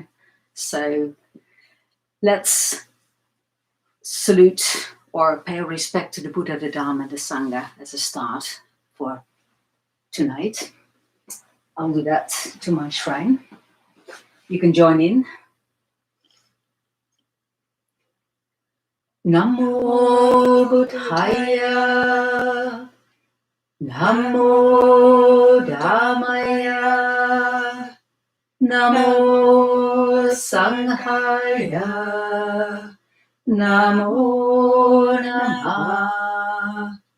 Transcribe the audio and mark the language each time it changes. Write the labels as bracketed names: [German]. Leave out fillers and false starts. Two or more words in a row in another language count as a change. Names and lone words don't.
[English] So let's salute or pay respect to the Buddha, the Dharma, and the Sangha as a start for tonight. I'll do that to my shrine. You can join in. [Pali] Namo Buddhaya, Namo Dhammaya, Namo Sanghaya, Namo Namah.